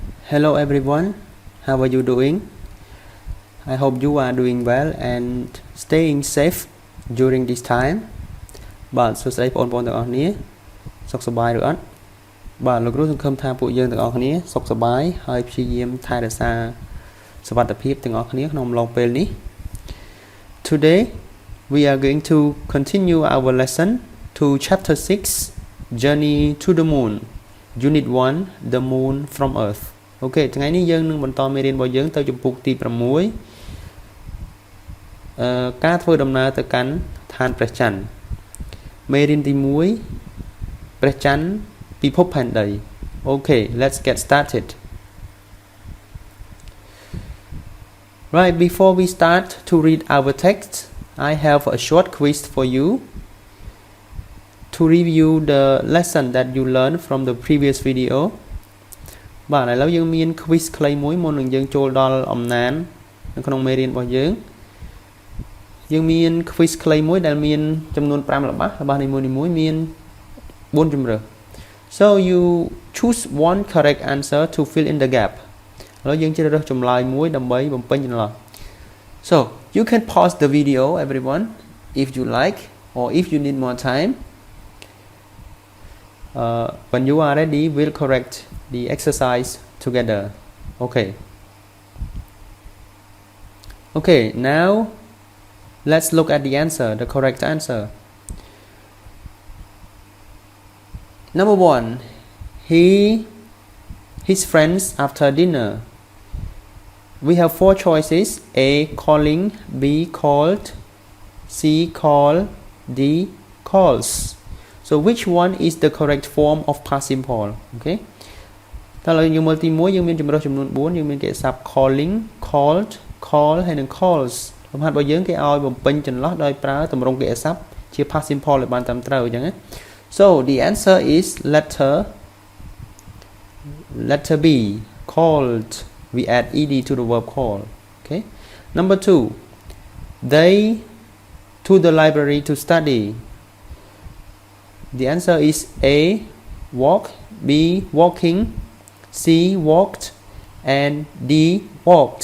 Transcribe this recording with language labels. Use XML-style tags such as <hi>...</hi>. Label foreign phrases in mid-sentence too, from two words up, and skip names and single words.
<en>Hello everyone, how are you doing? I hope you are doing well and staying safe during this time</en> <km>បាទសួស្តីបងប្អូនទាំងអស់គ្នាសុខសប្បាយឬអត់បាទលោកគ្រូសង្ឃឹមថាពួក យើងទាំងអស់គ្នាសុខសប្បាយហើយព្យាយាមថែរក្សាសុវត្ថិភាពទាំងអស់គ្នាក្នុងអំឡុងពេលនេះ</km> <en>Today we are going to continue our lesson to chapter 6 Journey to the Moon Unit 1 The Moon from Earth</en> <km>អូខេថ្ងៃនេះយើងនឹងបន្តមេរៀនរបស់យើងទៅជំពូកទី6 ការធ្វើដំណើរទៅកាន់ឋានព្រះច័ន្ទមេរៀនទី1ព្រះច័ន្ទពិភពផែនដី</km> <en>Okay, let's get started. Right, before we start to read our text, I have a short quiz for you to review the lesson that you learned from the previous video.</en> <km>បាទឥឡូវយើងមាន quiz ខ្លីមួយមុននឹងយើងចូលដល់អំណាននៅក្នុងមេរៀនរបស់យើងមាន quiz ខ្លីមួយដែលមានចំនួន5របស់នីមួយៗមាន4ជម្រើស</km> <en>So you choose one correct answer to fill in the gap</en> <km>ឥឡូវយើងជ្រើសរើសចម្លើយមួយដើម្បីបំពេញចន្លោះ</km> <en>So you can pause the video everyone if you like or if you need more time when you are ready we'll correct the exercise together. Okay, now let's look at the answer, the correct answer. Number 1, his friends after dinner. We have 4 choices: A, calling; B, called; C, call; D, calls. So which one is the correct form of past simple?</en> <km>Okay. តើយើងមើលទី1យើងមានជម្រើសចំនួន4យើងមានកិច្ចសព្ទ</km> <en>calling, called, call</en> <km>ហើយនិង calls លំហាត់របស់យើងគេឲ្យបំពេញចន្លោះដោយប្រើទម្រង់កិច្ចសព្ទជា</km> <en>past simple</en> <km>ឲ្យបានត្រឹមត្រូវអញ្ចឹងណា</km> <en>So the answer is letter B, called. We add ed to the verb call. Okay. Number 2, they to the library to study. The answer is A, walk; B, walking; C, walked; and D, walks.</en>